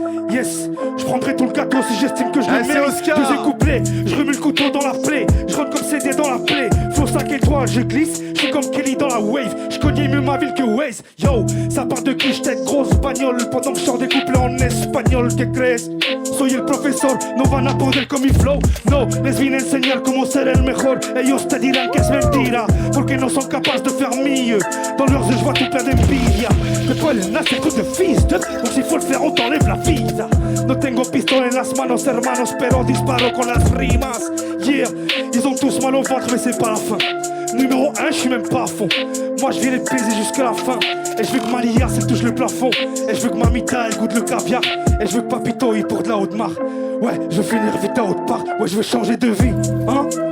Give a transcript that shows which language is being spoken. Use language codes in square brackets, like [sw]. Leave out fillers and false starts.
[fr] Yes, je prendrai tout le gâteau si j'estime que je le mérite. Deuxième couplet, je remue le couteau dans la plaie. Je rentre comme CD dans la plaie. Flow 5 étoiles, je glisse. Je suis comme Kelly dans la wave. Je connais mieux ma ville que Waze. Yo, ça part de quiche, tête grosse bagnole. Pendant que je sors des couplets en espagnol. [es] Que crees? Soy el profesor, no van a poder con mi flow. No, les vine a enseñar cómo ser el mejor. Ellos te dirán que es mentira, porque no son capaces de [fr] faire mieux. Dans leurs yeux, je vois tout plein d'envidia. Que toi, les naces, c'est truc de fils de. Donc s'il faut le faire, on t'enlève la vida. [es] No tengo pistola en las manos, hermanos, pero disparo con las rimas. [fr] Yeah, ils ont tous mal au ventre, mais c'est pas la fin. Numéro 1, je suis même pas à fond. Moi, je viens les baiser jusqu'à la fin. Et je veux que ma liasse, elle touche le plafond. Et je veux que ma mita, elle goûte le caviar. Et je veux que Papito, il porte la haute marque. Ouais, je veux finir vite à haute part. Ouais, je veux changer de vie, hein.